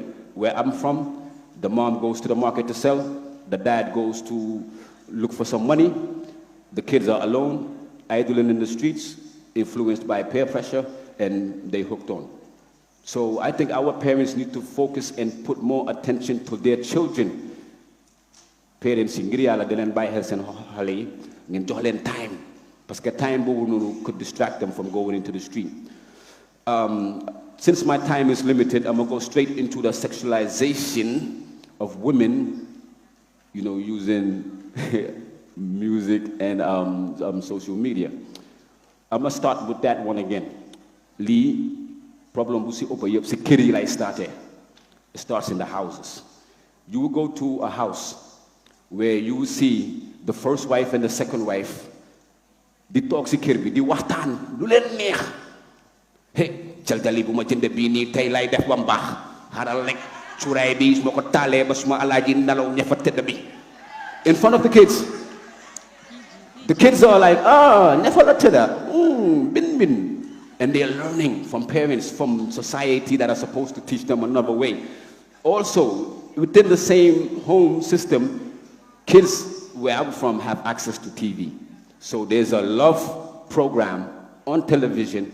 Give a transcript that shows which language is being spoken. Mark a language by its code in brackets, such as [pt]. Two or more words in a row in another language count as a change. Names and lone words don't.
[en] Where I'm from, the mom goes to the market to sell, the dad goes to look for some money, the kids are alone, idling in the streets, influenced by peer pressure, and they hooked on. So I think our parents need to focus and put more attention to their children. [wo] Parents yi ngir yàlla di leen bàyyi xel seen xale yi ngeen jox leen time, [fr] parce que [wo] time boobu noonu [en] could distract them from going into the street. Since my time is limited, I'm gonna go straight into the sexualization of women, using music and social media. I'm gonna start with that one again. [wo] Lee, problem bu si ëpp yëpp si kër yi lay starté. [en] It starts in the houses. You will go to a house where you will see the first wife and the second wife [wo] di toog si kër bi di waxtaan lu leen neex. Hey, jalgali bu ma jënd bii nii tey lay def ba mbaax xaaral rek cuuraay bi su ma ko taalee ba suma alaaji nalaw ña fa tëdd bi. [en] In front of the kids. The kids are like, [wo] ña fa la tëdda, bin bin. [en] And they're learning from parents, from society that are supposed to teach them another way. Also, within the same home system, kids where I'm from have access to TV. So there's a love program on television.